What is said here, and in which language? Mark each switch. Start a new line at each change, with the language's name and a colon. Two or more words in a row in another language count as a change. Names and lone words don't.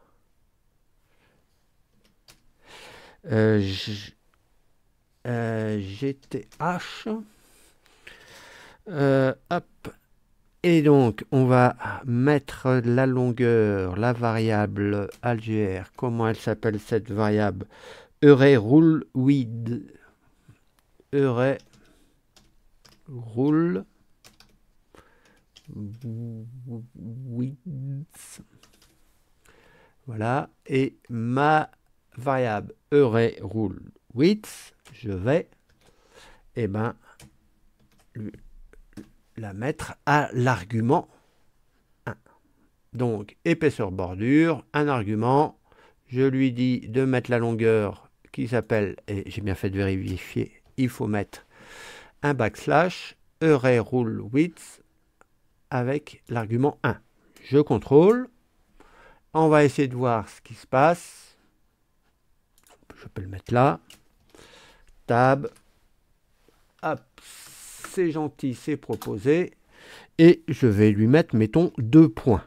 French: GTH. Hop. Et donc, on va mettre la longueur, la variable algébre. Comment elle s'appelle cette variable?
English: Array rule width. Array rule width.
French: Voilà. Et ma variable
English: array rule width,
French: je vais la mettre à l'argument 1. Donc, épaisseur bordure, un argument. Je lui dis de mettre la longueur qui s'appelle, et j'ai bien fait de vérifier, il faut mettre un backslash,
English: array rule width,
French: avec l'argument 1. Je contrôle. On va essayer de voir ce qui se passe. Je peux le mettre là. Tab. Hop. C'est gentil, c'est proposé. Et je vais lui mettre, mettons, 2 points.